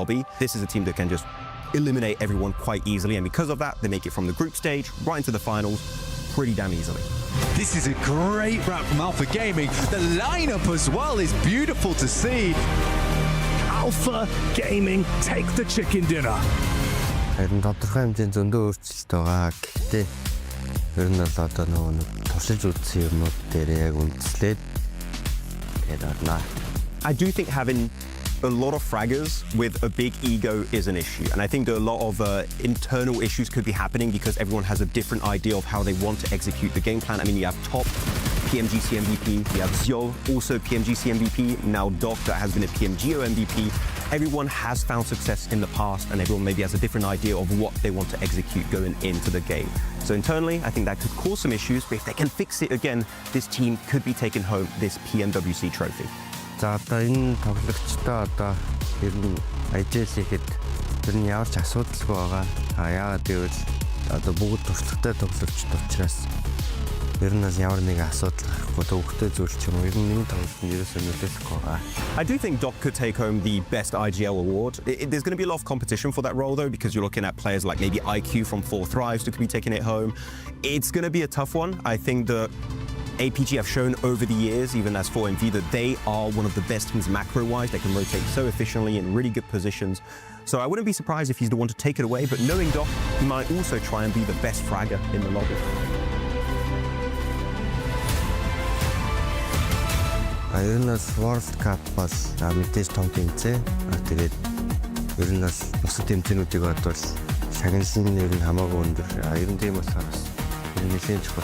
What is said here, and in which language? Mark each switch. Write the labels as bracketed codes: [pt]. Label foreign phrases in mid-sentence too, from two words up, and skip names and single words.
[en] This is a team that can just eliminate everyone quite easily, and because of that, they make it from the group stage right into the finals pretty damn easily. This is a great wrap from Alpha Gaming. The lineup as well is beautiful to see. Alpha Gaming take the chicken dinner. [mn] Харин тодорхой хэмжээнд зөндөө өөрчлөлт байгаа. Гэхдээ ер нь бол одоо нэг туршилж үзсэн юмнууд дээр яг үндэслээд тэгээд орно. [en] I do think having a lot of fraggers with a big ego is an issue, and I think that a lot of internal issues could be happening because everyone has a different idea of how they want to execute the game plan. I mean, you have Top, PMGC MVP, you have Zio, also PMGC MVP, now Doc that has been a PMGO MVP. Everyone has found success in the past, and everyone maybe has a different idea of what they want to execute going into the game. So internally, I think that could cause some issues, but if they can fix it again, this team could be taking home this PMWC trophy. [mn] За одоо энэ тоглогчтой одоо ер нь IGL-ихэд ер нь ямар ч асуудалгүй байгаа. Яагаад гэвэл одоо бүгд туршлагатай тоглогчд учраас ер нь ямар нэг асуудал гарахгүй төвхтэй зүйл ч юм уу ер нь нэг тоглолтод ерөөсөө нөлөөлөхгүй байгаа. [en] I do think Doc could take home the best IGL award. There's going to be a lot of competition for that role though, because you're looking at players like maybe IQ from 4 Thrives who could be taking it home. It's going to be a tough one. I think that APG have shown over the years, even as 4MV, that they are one of the best teams macro-wise. They can rotate so efficiently in really good positions. So I wouldn't be surprised if he's the one to take it away, but knowing Doc, he might also try and be the best fragger in the lobby. [mn] Ер нь World Cup бол мэдээж том тэмцээн. Тэгээд ер нь бусад тэмцээнүүдийг бодвол шагналсан нь ер нь хамаагүй өндөр. Ер нь тийм болохоор бас нэлээд чухал.